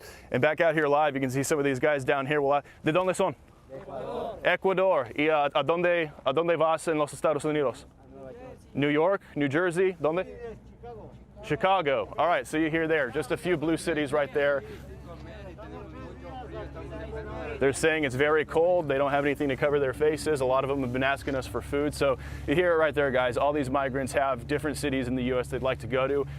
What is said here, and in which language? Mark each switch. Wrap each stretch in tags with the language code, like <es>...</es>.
<en>And back out here live, you can see some of these guys down here.</en> <es>¿De dónde son? Ecuador. ¿Y a dónde vas en los Estados Unidos? New York, New Jersey, ¿dónde? Chicago.</es> <en>All right, so you hear there, just a few blue cities right there. They're saying it's very cold. They don't have anything to cover their faces. A lot of them have been asking us for food. So you hear it right there, guys. All these migrants have different cities in the U.S. they'd like to go to.</en>